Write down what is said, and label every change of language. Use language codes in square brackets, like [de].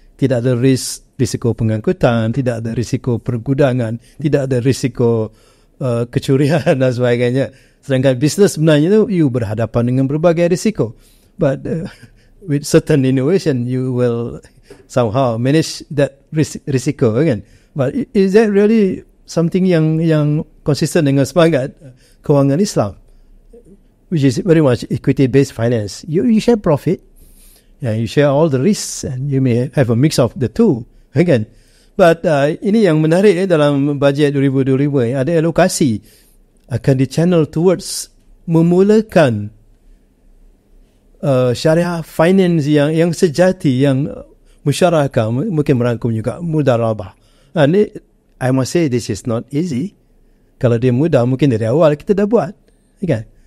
[ms] Tidak ada risiko pengangkutan, tidak ada risiko pergudangan, tidak ada risiko kecurian dan sebagainya. Sedangkan bisnes sebenarnya tu [en] you [ms] berhadapan dengan berbagai risiko. [en] But with certain innovation, you will somehow manage that [ms] risiko kan. [en] But is that really something [ms] yang konsisten dengan semangat kewangan Islam, [en] which is very much equity-based finance? You share profit, you share all the risks, and you may have a mix of the two, [ms] kan? [en] But [ms] ini yang menarik dalam bajet 2025, ada alokasi akan di-channel [en] towards [ms] memulakan syariah finance yang sejati, yang musyarakah, mungkin merangkum juga mudarabah. [en] I must say this is not easy. [ms] Kalau dia mudah, mungkin dari awal kita dah buat, kan?